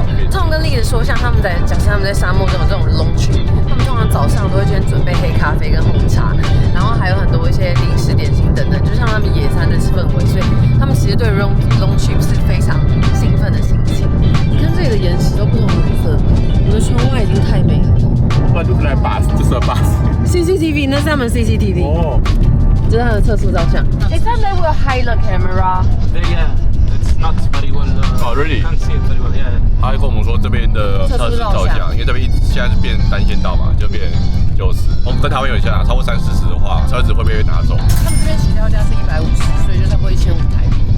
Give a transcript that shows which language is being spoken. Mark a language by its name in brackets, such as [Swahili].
[Chinese] Tom 跟丽的说，像他们在假设他们在沙漠中有这种 long trip， 他们通常早上都会先准备黑咖啡跟红茶，然后还有很多一些零食点心等等，就像他们野餐的氛围，所以他们其实对 long trip 是非常兴奋的心情。你看这里的岩石都不同颜色，我的窗外已经太美了。 [English] look like bus， [Chinese] 这是 [English] bus。CCTV， [Chinese] 那是他们 CCTV。哦，这是他的测速照相。 [English] They said they will hide the camera. Yeah, it's not very well. Oh, really? Can't see it very well. Yeah. [Chinese] 他还跟我们说这边的测试照相，因为这边现在是变单线道嘛，就变60。跟台湾有点像，超过30的话，车子会被拿走。他们这边起跳价是150，所以就差不多1500台币。